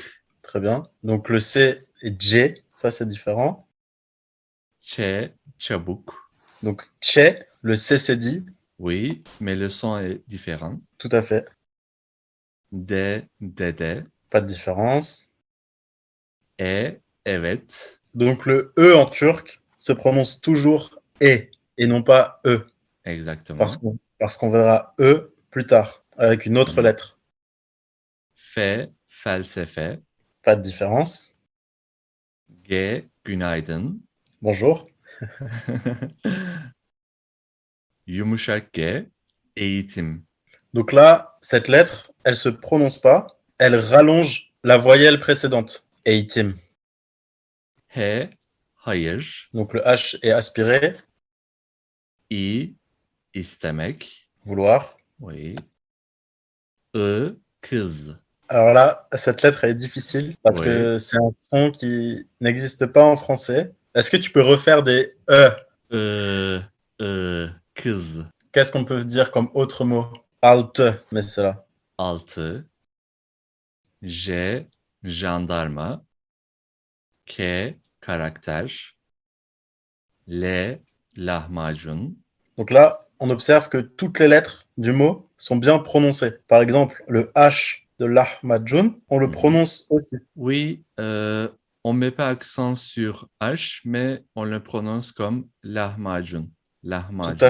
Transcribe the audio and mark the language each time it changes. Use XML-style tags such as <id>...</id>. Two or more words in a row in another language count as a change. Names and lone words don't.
<fr>Très bien. Donc le C et J, ça c'est différent.</fr> <tr>Ç, çabuk.</tr> <fr>Donc Tché, le C c'est dit, Oui, mais le son est différent. tout à fait,</fr> <tr>D, dede.</tr> <fr>pas de différence.</fr> <tr>E, evet.</tr> <fr>Donc le E en turc se prononce toujours et non pas E, Exactement. parce qu'on verra E plus tard avec une autre Mhm. lettre.</fr> <tr>F, felsefe.</tr> <fr>Pas de différence.</fr> <tr>G, günaydın.</tr> <fr>Bonjour.</fr> <tr>Yumuşak G, eğitim.</tr> <fr>Donc là, cette lettre, elle se prononce pas, elle rallonge la voyelle précédente.</fr> <tr>Eğitim. H, hayır.</tr> <fr>Donc le H est aspiré,</fr> <tr>I, istemek.</tr> <fr>vouloir.</fr> <tr>Oui. I, kız.</tr> <fr>Alors là, cette lettre, elle est difficile parce Oui. que c'est un son qui n'existe pas en français. Est-ce que tu peux refaire des E?</fr> <tr>Kız.</tr> <fr>Qu'est-ce qu'on peut dire comme autre mot?</fr> <tr>Altı mesela. 6. J, jandarma. K, karakter. L, lahmacun.</tr> <fr>Donc là, on observe que toutes les lettres du mot sont bien prononcées. Par exemple, le H de lahmacun, on le Mhm. prononce aussi. Oui, on ne met pas accent sur H, mais on le prononce comme lahmacun. Tout à</fr>